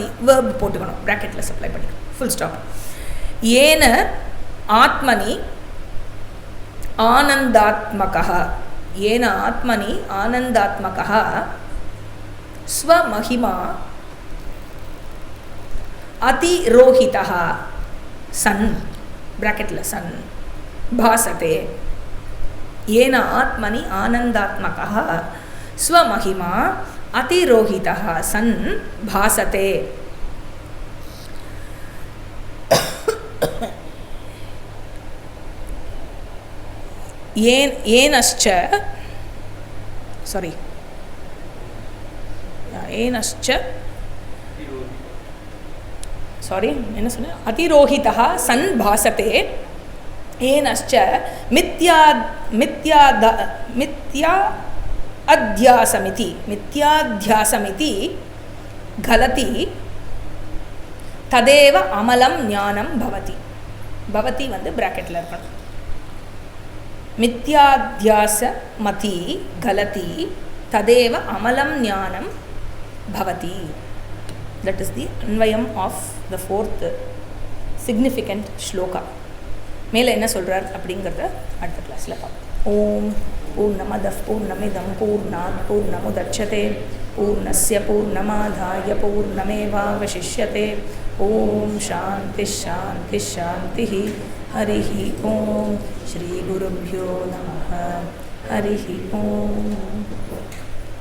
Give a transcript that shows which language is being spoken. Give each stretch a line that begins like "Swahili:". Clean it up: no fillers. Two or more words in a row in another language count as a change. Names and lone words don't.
Tamil: வேர்ப் போட்டுக்கணும், ப்ராக்கெட்டில் சப்ளை பண்ணிக்கணும்,
English: full stop.
Sanskrit: येन आत्मनि आनन्दात्मकः, येन आत्मनि आनन्दात्मकः स्वमहिमा अतिरोहितः सन्, ப்ராக்கெட்டில் सन् भासते. येन आत्मनि आनंदात्मकः स्वमहिमा अतिरोहितः सन् भासते. येनश्च सॉरी येनश्च सॉरी
Tamil: என்ன சொன்னேன்,
Sanskrit: अतिरोहितः सन् भासते. येनश्च मिथ्या अध्यासमिति गलति तदेव अमलं ज्ञानं भवति.
Tamil: பவதி வந்து பிராக்கெட்டில் இருக்கணும்.
Sanskrit: मिथ्याध्यासमति गलति तदेव अमलं ज्ञानं भवति.
English: That is the
Sanskrit: அன்வயம்
English: of the 4th significant shloka.
Tamil: மேலே என்ன சொல்கிறார் அப்படிங்கிறத அடுத்த கிளாஸில் பார்ப்போம்.
Sanskrit: ओम पूर्णमदः पूर्णमिदं पूर्णात् पूर्णमुदच्यते पूर्णस्य पूर्णमादाय पूर्णमेवावशिष्यते ओम शांति शांति शांति हरिः ओम श्री गुरुभ्यो नमः हरिः ओम।